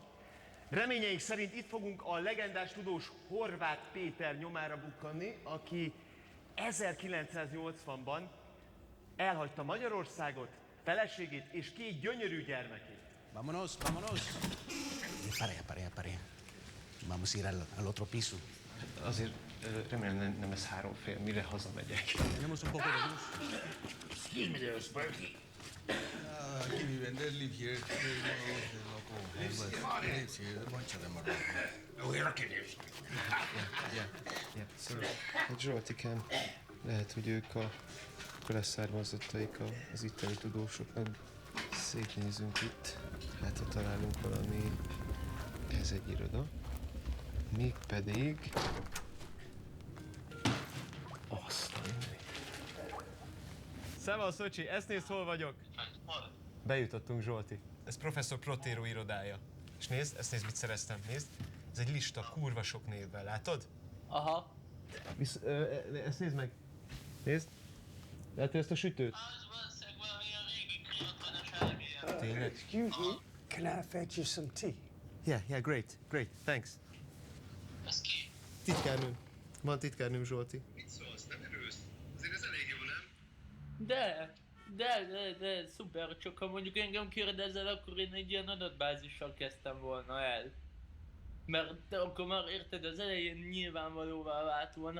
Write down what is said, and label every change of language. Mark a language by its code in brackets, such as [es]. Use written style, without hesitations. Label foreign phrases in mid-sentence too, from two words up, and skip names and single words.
[hu] Reményeink szerint itt fogunk a legendás tudós Horváth Péter nyomára bukkanni, aki 1980-ban elhagyta Magyarországot, feleségét és 2 gyönyörű gyermekét. [es] Vámonos. Pare. Vamos a ir al otro piso. [hu] Azért remélem nem ez 3 fél, mire hazamegyek. [es] Tenemos un poco de luz. [en] Excuse me there, Sparky. Give me they live here. The local lives here. A bunch of them around. We recognize. [hu] Szóval, egy Zsoltikám, lehet, hogy ők a leszármazottaik az itteni tudósoknak. Szétnézünk itt, hát ha találunk valami, ez egy iroda, mégpedig azt a Szevasz, Szocsi, ezt nézd, hol vagyok. Bejutottunk, Zsolti. Ez professzor Protero irodája. És nézd, mit szereztem, nézd. Ez egy lista kurva sok névvel, látod? Aha. Ezt nézd meg. Nézd. Látod ezt a sütőt? Tényleg? [en] Excuse me, can I fetch you some tea? Yeah, great, thanks. [hu] Ez ki? Titkárnőm. Van titkárnőm, Zsolti. Mit szólsz, nem erősz? Azért ez elég jó, nem? De, szuper, csak ha mondjuk engem kérdezel, akkor én egy ilyen adatbázissal kezdtem volna el. Mert akkor már érted, az elején nyilvánvalóvá vált volna.